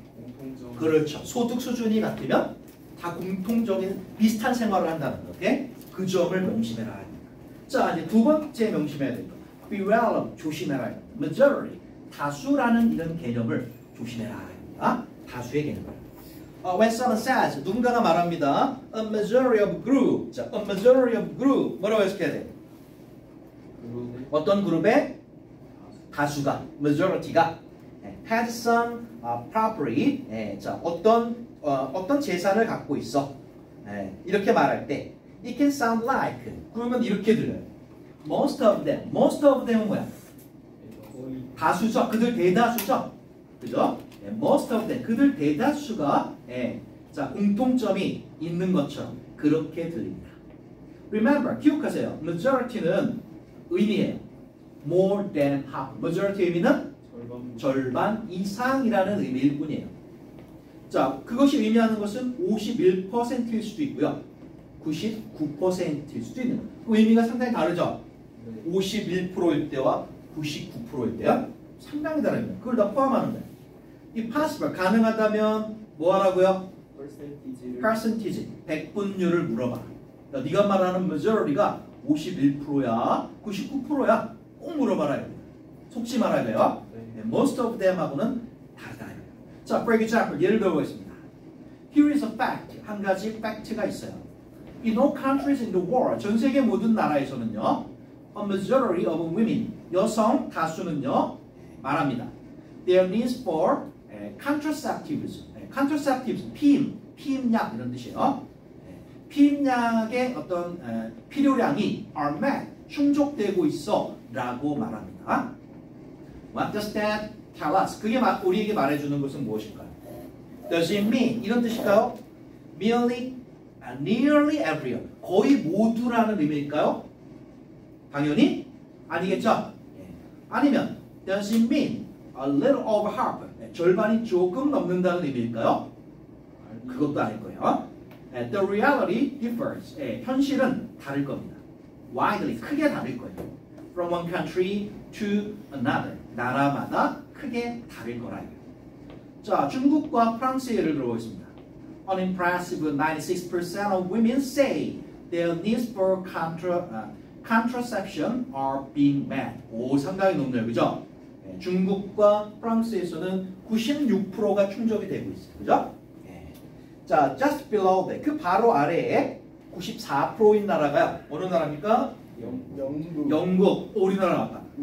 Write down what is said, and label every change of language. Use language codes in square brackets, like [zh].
[ko] 공통점. 그렇죠. 소득 수준이 같으면 다 공통적인 비슷한 생활을 한다는 거. 오케이? 그 점을 명심해라. 자, 이제 두 번째 명심해야 될 거. beware, 조심해라. majority, 다수라는 이런 개념을 조심해라. 다수의 개념을. [en] When someone says, [ko] 누군가가 말합니다. [en] A majority of group. 자, a majority of group. [ko] 뭐라고 해석해야 돼? 어떤 그룹의 다수가, majority가 [en] had some property. [ko] 자, 어떤 재산을 갖고 있어. 이렇게 말할 때 [en] it can sound like. [ko] 그러면 이렇게 들려요. [en] Most of them. [ko] most of them은 뭐야? 다수죠. 그들 대다수죠. 그죠? most of them. 그들 대다수가 자, 공통점이 있는 것처럼 그렇게 들립니다. [en] Remember, [ko] 기억하세요. majority는 의미예요. [en] more than half. [ko] majority 의미는 절반 이상이라는 의미일 뿐이에요. 자, 그것이 의미하는 것은 51%일 수도 있고요. 99%일 수도 있는 거예요. 그 의미가 상당히 다르죠? 51%일 때와 99%일 때요? 상당히 다릅니다. 그걸 다 포함하는 거예요. 이 possible, 가능하다면 뭐 하라고요? percentage, 백분율을 물어봐. 그러니까 네가 말하는 majority가 51%야, 99%야? 꼭 물어봐라. 속지 말아야 돼요. [en] Most of them [ko] 하고는 다르다. 자, [en] for example, [ko] 예를 들어보겠습니다. [en] Here is a fact. [ko] 한 가지 팩트가 있어요. [en] In all countries in the world, [ko] 전 세계 모든 나라에서는요, [en] a majority of women, [ko] 여성 다수는요, 말합니다. [en] Their needs for contraceptives. [ko] contraceptives, 피임약 이런 뜻이에요. 피임약의 어떤 필요량이 [en] are met, [ko] 충족되고 있어 라고 말합니다. [en] What does that tell us? [ko] 그게 우리에게 말해주는 것은 무엇일까요? [en] Does it mean? [ko] 이런 뜻일까요? [en] Merely, nearly everyone. [ko] 거의 모두라는 의미일까요? 당연히 아니겠죠? 아니면 [en] Does it mean a little over half? [ko] 절반이 조금 넘는다는 의미일까요? 그것도 아닐 거예요. [en] The reality differs. [ko] 현실은 다를 겁니다. Widely, 크게 다를 거예요. [en] From one country to another. [ko] 나라마다 크게 다를 거라요. 자, 중국과 프랑스의 예를 들어보겠습니다. [en] An impressive 96% of women say their needs for contraception are being met. [ko] 오, 상당히 높네요. 그죠? 중국과 프랑스에서는 96%가 충족이 되고 있어요. 그죠? 자, [en] just below that. [ko] 그 바로 아래에 94%인 나라가요. 어느 나라입니까? 영국. 우리나라 나왔다.